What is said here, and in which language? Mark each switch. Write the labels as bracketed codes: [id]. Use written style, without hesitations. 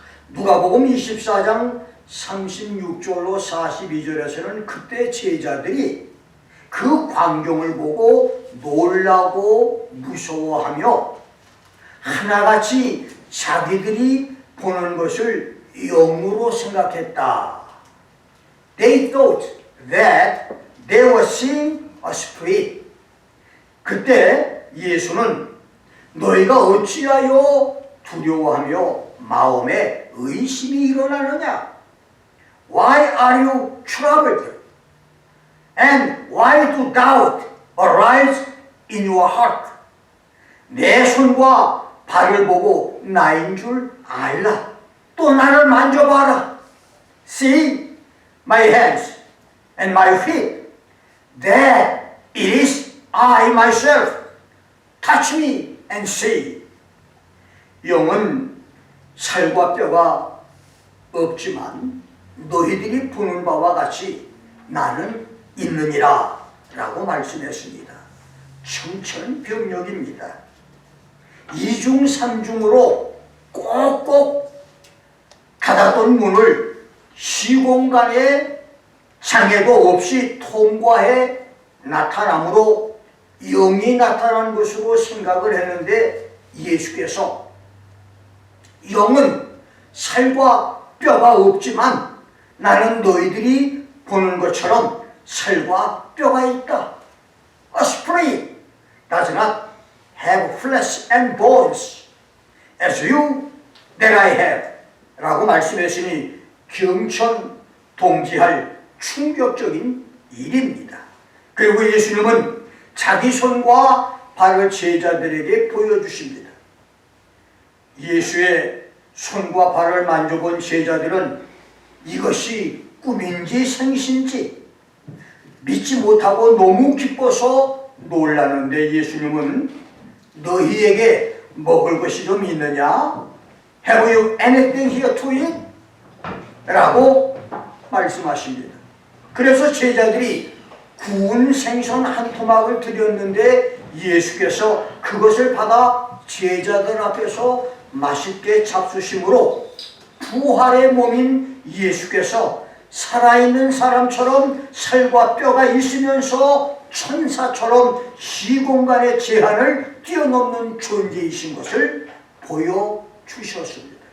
[ko] 누가복음 24장 36절로 42절에서는 그때 제자들이 그 광경을 보고 놀라고 무서워하며 하나같이 자기들이 보는 것을 영으로 생각했다. [en] They thought that they were seeing a spirit. [ko] 그때 예수는 너희가 어찌하여 두려워하며 마음에 의심이 일어나느냐? [en] Why are you troubled? And why do doubt arise in your heart? [ko] 내 손과 발을 보고 나인 줄 알라. 또 나를 만져봐라. [en] See my hands and my feet, that it is I myself. Touch me and see. [ko] 영은 살과 뼈가 없지만 너희들이 보는 바와 같이 나는 있느니라 라고 말씀했습니다. 청천벽력입니다. 이중 삼중으로 꼭꼭 닫았던 문을 시공간에 장애도 없이 통과해 나타남으로 영이 나타난 것으로 생각을 했는데, 예수께서 영은 살과 뼈가 없지만 나는 너희들이 보는 것처럼 살과 뼈가 있다. [en] A spirit does not have flesh and bones as you that I have [ko] 라고 말씀했으니 경천동지할 충격적인 일입니다. 그리고 예수님은 자기 손과 발을 제자들에게 보여주십니다. 예수의 손과 발을 만져본 제자들은 이것이 꿈인지 생신지 믿지 못하고 너무 기뻐서 놀라는데, 예수님은 너희에게 먹을 것이 좀 있느냐? [en] Have you anything here to eat? [ko] 라고 말씀하십니다. 그래서 제자들이 구운 생선 한 토막을 드렸는데 예수께서 그것을 받아 제자들 앞에서 맛있게 잡수심으로 부활의 몸인 예수께서 살아있는 사람처럼 살과 뼈가 있으면서 천사처럼 시공간의 제한을 뛰어넘는 존재이신 것을 보여주셨습니다.